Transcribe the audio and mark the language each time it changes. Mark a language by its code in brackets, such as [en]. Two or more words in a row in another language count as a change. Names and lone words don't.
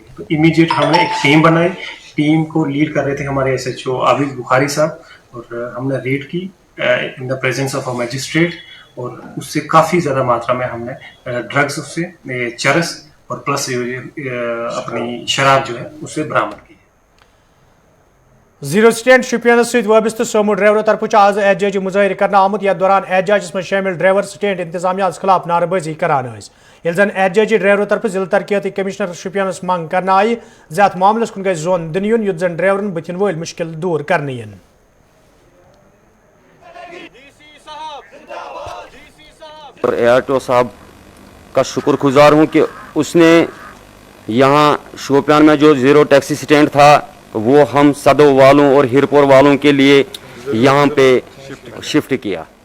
[hi] तो इमीडिएट हमने एक टीम बनाई, टीम को लीड कर रहे थे हमारे SHO आबिद बुखारी साहब, और हमने रेड की [en] in the presence of a magistrate, [hi] और उससे काफ़ी ज़्यादा मात्रा में हमने ड्रग्स उससे चरस और प्लस अपनी शराब जो है उससे बरामद की। [ks] जीरो स्टैंड शुपियन वबस्त सोमो ड्राइवर तरफ आज एहतजाजी मुजाहिर करना आमुत, यथ दौरान एहतजाज में शामिल ड्राइवर स्टैंड इंतजामिया खिलाफ नारेबाजी करान, ये जन एहतजाजी ड्राइवर तरफ जिला तरक्याती कमिश्नर शुपियन मंग करना आई ज़ात मामलस कुन गई जोन दिन युन, युत जन ड्राइवरन बथिन वोल मुश्किल दूर करने यन। [hi] और ARTO साहब का शुक्रगुजार हूँ कि उसने यहाँ शोपियान में जो [en] zero taxi stand [hi] था वो हम सदो वालों और हिरपुर वालों के लिए यहाँ पे शिफ्ट किया।